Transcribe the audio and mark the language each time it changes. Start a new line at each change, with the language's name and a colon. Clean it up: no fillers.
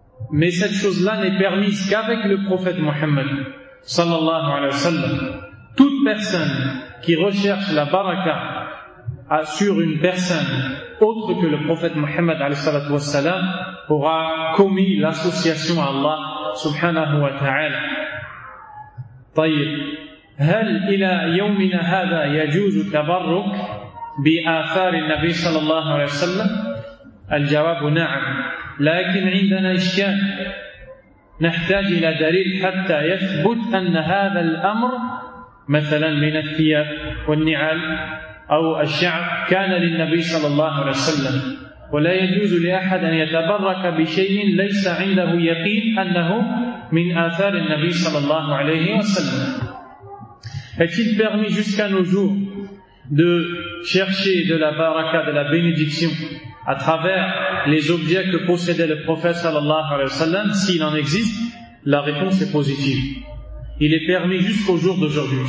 French: Mais cette chose-là n'est permise qu'avec le prophète Muhammad
Arabic: sallallahu alayhi wa sallam.
French: Toute personne qui recherche la baraka sur une personne autre que le prophète Muhammad
Arabic: sallallahu alayhi wa sallam
French: aura commis l'association à Allah
Arabic: subhanahu wa ta'ala. طيب هل إلى يومنا هذا يجوز تبرك بآثار النبي صلى الله عليه وسلم؟ الجواب نعم، لكن عندنا إشكال، نحتاج إلى دليل حتى يثبت أن هذا الأمر مثلا من الثياب والنعال أو الشعر كان للنبي صلى الله عليه وسلم، ولا يجوز لأحد أن يتبرك بشيء ليس عنده يقين أنه من آثار النبي صلى الله عليه وسلم.
French: Est-il permis jusqu'à nos jours de chercher de la baraka, de la bénédiction à travers les objets que possédait le prophète
Arabic: sallallahu alayhi wa sallam?
French: S'il en existe, la réponse est positive. Il est permis jusqu'au jour d'aujourd'hui.